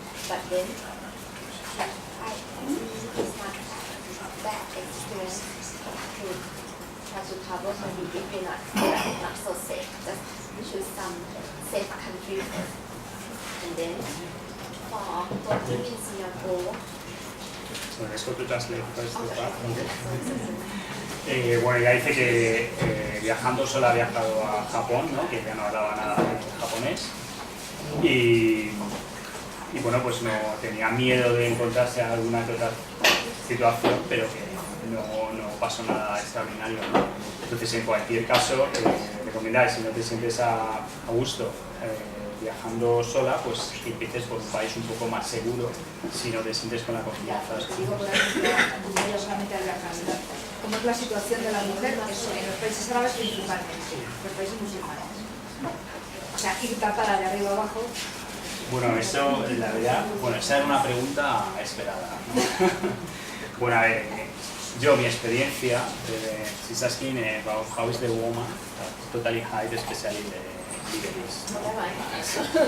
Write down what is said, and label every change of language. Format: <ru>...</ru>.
<en>But then I it's not bad experience to try to travel. Maybe if you're not so safe, just choose some safe country first. And then for working in Singapore. Bueno, let's go to translate first the part.</en> <es>Bueno, ya dice que viajando solo ha viajado a Japón, ¿no? Que ya no hablaba nada de japonés. Y bueno, pues no tenía miedo de encontrarse alguna que otra situación, pero que no pasó nada extraordinario, ¿no? Entonces, en cualquier caso, recomendáis, si no te sientes a gusto viajando sola, pues que empieces por un país un poco más seguro, si no te sientes con la confianza. Digo, por ejemplo, solamente al viajar, ¿cómo es la situación de la mujer en los países árabes principalmente, los países musulmanes? O sea, ir tapada de arriba abajo. Bueno, eso, la verdad, bueno, esa era una pregunta esperada, ¿no? Bueno, a ver, mi experiencia,</es> <en>she's asking about how is the woman totally hide, especially the Lebanese.</en>